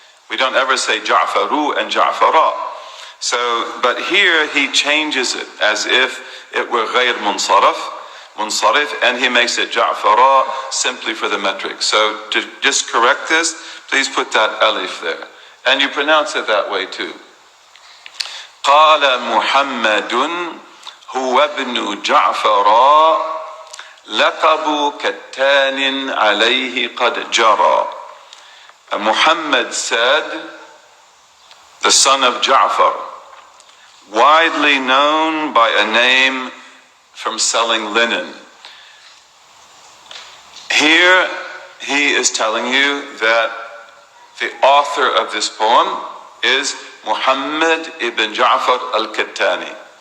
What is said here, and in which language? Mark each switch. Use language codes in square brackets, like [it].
[en] We don't ever say Ja'faru and Ja'fara. So, but here he changes it as if it were غير munsarif, and he makes it Ja'fara simply for the metric. So to just correct this, please put that alif there. And you pronounce it that way too. [ar] قال محمد هو ابن جعفر لقب كتان عليه قد جرى. [en] Muhammad said, the son of Ja'far, widely known by a name from selling linen. Here he is telling you that the author of this poem is Muhammad ibn Ja'far al-Qattani.